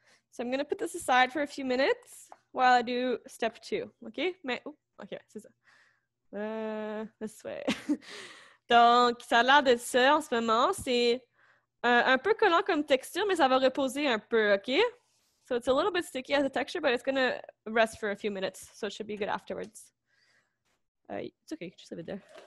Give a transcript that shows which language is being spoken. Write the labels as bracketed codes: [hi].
[en] So I'm going to put this aside for a few minutes while I do step 2. OK? [fr] Mais, OK, c'est ça. [en] This way. [fr] Donc, ça a l'air de ça en ce moment. C'est un peu collant comme texture, mais ça va reposer un peu, OK? [en] So it's a little bit sticky as a texture, but it's going to rest for a few minutes, so it should be good afterwards. It's okay, just leave it there.